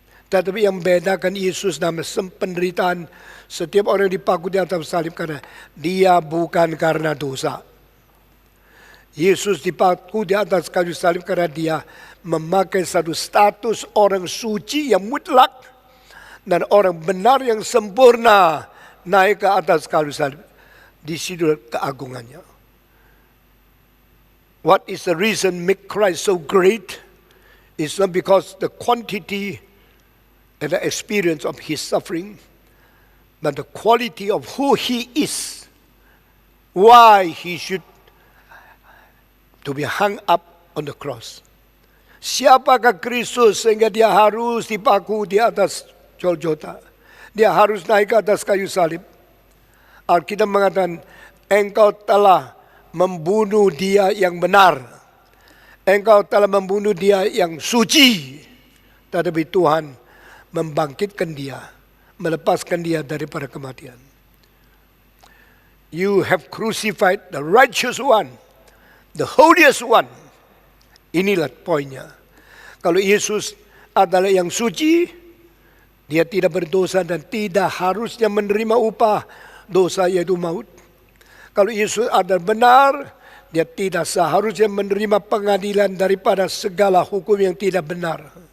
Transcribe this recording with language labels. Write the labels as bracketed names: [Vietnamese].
[Indonesian] Tetapi yang membedakan Yesus dalam penderitaan, setiap orang dipaku di atas salib karena dia bukan karena dosa. Yesus dipaku di atas kayu salib karena dia memakai satu status orang suci yang mutlak dan orang benar yang sempurna naik ke atas kayu salib. Di situ keagungannya. [English] What is the reason make Christ so great? It's not because the quantity and the experience of his suffering, but the quality of who he is. Why he should to be hung up on the cross. [Indonesian] Siapakah Kristus sehingga dia harus dipaku di atas Golgota? Dia harus naik ke atas kayu salib. Alkitab mengatakan, engkau telah membunuh dia yang benar. Engkau telah membunuh dia yang suci. Tetapi Tuhan membangkitkan dia, melepaskan dia daripada kematian. [English] You have crucified the righteous one, the holiest one. [Indonesian] Inilah poinnya. Kalau Yesus adalah yang suci, dia tidak berdosa dan tidak harusnya menerima upah dosa yaitu maut. Kalau Yesus adalah benar, dia tidak seharusnya menerima pengadilan daripada segala hukum yang tidak benar.